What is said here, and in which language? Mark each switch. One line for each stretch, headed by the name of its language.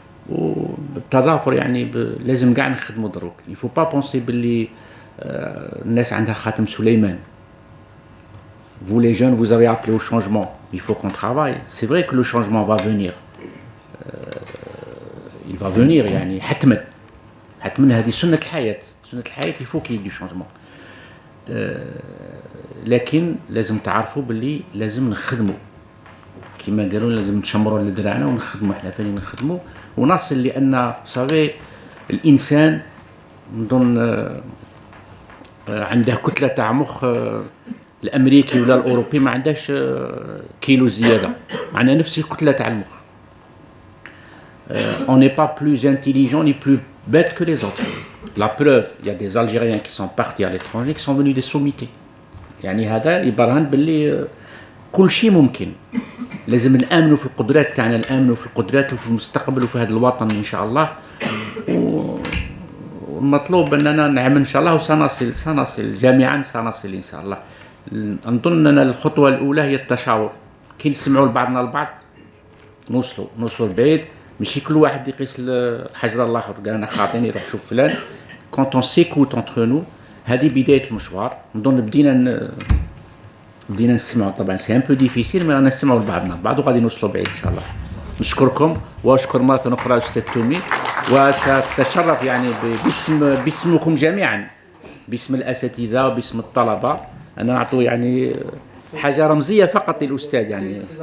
Arabic: وبالتضافر يعني لازم قاع نخدموا دروك.
French: il faut pas penser
Arabic: باللي الناس عندها خاتم سليمان.
French: Vous les jeunes, vous avez appelé au changement. Il faut qu'on travaille. C'est vrai que le changement va venir. Il va venir
Arabic: يعني حتما هذه سنة الحياة.
French: il faut qu'il y ait du changement.
Arabic: لكن لازم تعرفوا باللي لازم نخدموا كما قالوا، لازم نشمروا على دراعنا ونخدموا. احنا فين نخدموا ونصل، لأن صافي الإنسان نظن عنده كتلة تاع مخ الأمريكي ولا الأوروبي ما عندهاش كيلو زيادة، معنا نفس الكتلة تاع المخ.
French: On n'est pas plus intelligent ni plus bête que les autres. La preuve, il y a des Algériens qui sont partis à l'étranger qui sont venus des sommités.
Arabic: يعني هذا يبرهن باللي كل شيء ممكن. لازم نآمنوا في القدرات تاعنا، نآمنوا في القدرات وفي المستقبل وفي هذا الوطن إن شاء الله. والمطلوب أننا نعمل إن شاء الله وسنصل جميعا، سنصل إن شاء الله. نظن أن الخطوة الأولى هي التشاور، كي نسمعوا لبعضنا البعض نوصلوا بعيد. ماشي كل واحد يقيس الحجر الآخر، قال أنا خاطيني يروح شوف فلان.
French: quand on s'écoute entre nous،
Arabic: هذه بداية المشوار. نظن بدينا نسمعوا. طبعا
French: سي ان بو ديفيسيل، مي
Arabic: رانا نسمعوا لبعضنا البعض وغادي نوصلوا بعيد ان شاء الله. نشكركم واشكر مرة أخرى أستاذ تومي، وسأتشرف يعني باسمكم جميعا، باسم الأساتذة وباسم الطلبة، أن نعطوا يعني حاجة رمزية فقط للأستاذ يعني.